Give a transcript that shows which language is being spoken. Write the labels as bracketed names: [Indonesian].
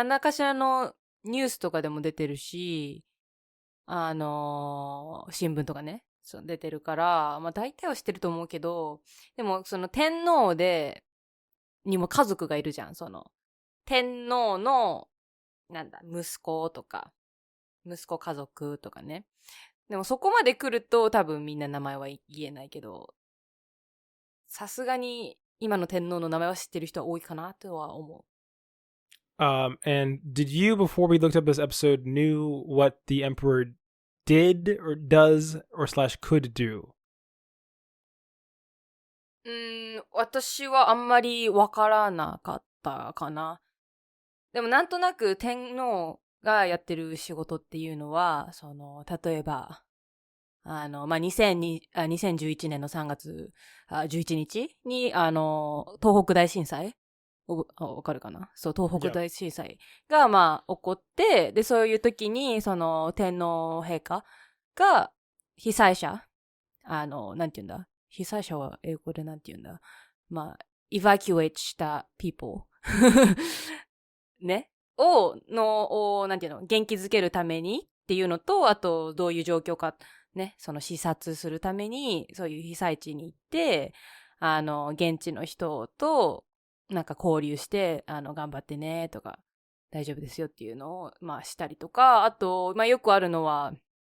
[Japanese] 何らかしらのニュースとかでも出てるし、新聞とかね、出てるから、まあ大体は知ってると思うけど、でもその天皇にも家族がいるじゃん、天皇の息子とか、息子家族とかね。でもそこまで来ると多分みんな名前は言えないけど、さすがに今の天皇の名前は知ってる人は多いかなとは思う。 [English] And did you, before we looked up this episode, knew what the emperor did or does or / could do? [Japanese] 私はあんまりわからなかったかな。でもなんとなく天皇がやってる仕事っていうのは、例えば、2011年の3月11日に、東北大震災わかるかな？そう、東北大震災が、起こって、で、そういう時に、天皇陛下が被災者、なんて言うんだ？被災者は英語でなんて言うんだ？ evacuate した people ね。なんていうの、元気づけるためにっていうのと、あと、どういう状況か、ね、視察するために、そういう被災地に行って、現地の人と、交流して、頑張ってね、とか、大丈夫ですよっていうのを、したりとか、あと、よくあるのは、